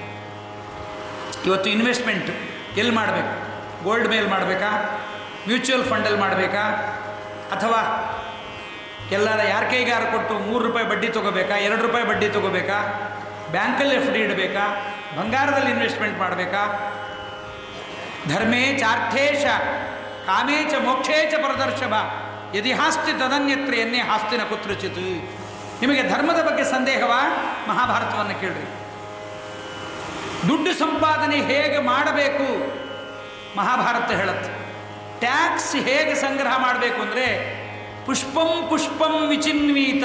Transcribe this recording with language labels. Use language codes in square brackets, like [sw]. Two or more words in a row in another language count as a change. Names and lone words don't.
[kn] ಇವತ್ತು ಇನ್ವೆಸ್ಟ್ಮೆಂಟ್ ಎಲ್ಲಿ ಮಾಡಬೇಕು, ಗೋಲ್ಡ್ ಮೇಲೆ ಮಾಡಬೇಕಾ, [en] mutual fund-alli [kn] ಮಾಡಬೇಕಾ, ಅಥವಾ ಎಲ್ಲರ ಯಾರ ಕೈಗಾರ ಕೊಟ್ಟು 3 ರೂಪಾಯಿ ಬಡ್ಡಿ ತೊಗೋಬೇಕಾ, 2 ರೂಪಾಯಿ ಬಡ್ಡಿ ತೊಗೋಬೇಕಾ, ಬ್ಯಾಂಕಲ್ಲಿ FD ಇಡಬೇಕಾ, ಬಂಗಾರದಲ್ಲಿ ಇನ್ವೆಸ್ಟ್ಮೆಂಟ್ ಮಾಡಬೇಕಾ, [sa] ಧರ್ಮೇ ಚಾರ್ಥೇಶ ಕಾಮೇ ಚ ಮೋಕ್ಷೇ ಚ ಪರದರ್ಶಭ ಯದಿ ಹಾಸ್ತಿ ತದನ್ಯತ್ರ ಎನ್ನೇ ಹಾಸ್ತಿನ ಕುತ್ರಚಿತ್. [kn] ನಿಮಗೆ ಧರ್ಮದ ಬಗ್ಗೆ ಸಂದೇಹವಾ, ಮಹಾಭಾರತವನ್ನು ಕೇಳ್ರಿ. ದುಡ್ಡು ಸಂಪಾದನೆ ಹೇಗೆ ಮಾಡಬೇಕು ಮಹಾಭಾರತ ಹೇಳುತ್ತೆ. ಟ್ಯಾಕ್ಸ್ ಹೇಗೆ ಸಂಗ್ರಹ ಮಾಡಬೇಕು ಅಂದರೆ [sa] ಪುಷ್ಪಂ ಪುಷ್ಪಂ ವಿಚಿನ್ವೀತ.